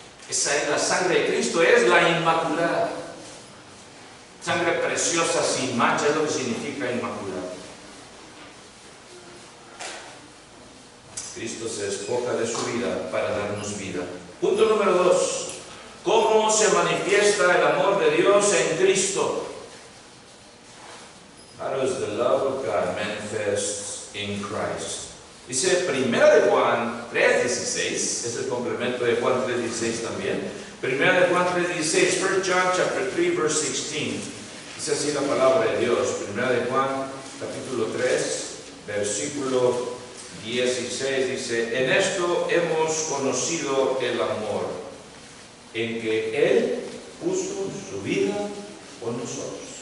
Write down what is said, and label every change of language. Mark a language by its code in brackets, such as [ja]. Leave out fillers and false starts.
[es] Esa es la sangre de Cristo, es la Inmaculada. Sangre preciosa, sin mancha, es lo que significa Inmaculada. Cristo se despoja de su vida para darnos vida. Punto número 2. ¿Cómo se manifiesta el amor de Dios en Cristo? [en] How does the love of God manifest in Christ? [es] Dice 1 de Juan 3:16, es el complemento de Juan 3:16 también. [en] 1 de Juan 3:16, 1 John chapter 3 verse 16. [es] Dice así la palabra de Dios. 1 de Juan capítulo 3 versículo 16 dice, en esto hemos conocido el amor, en que Él puso su vida por nosotros.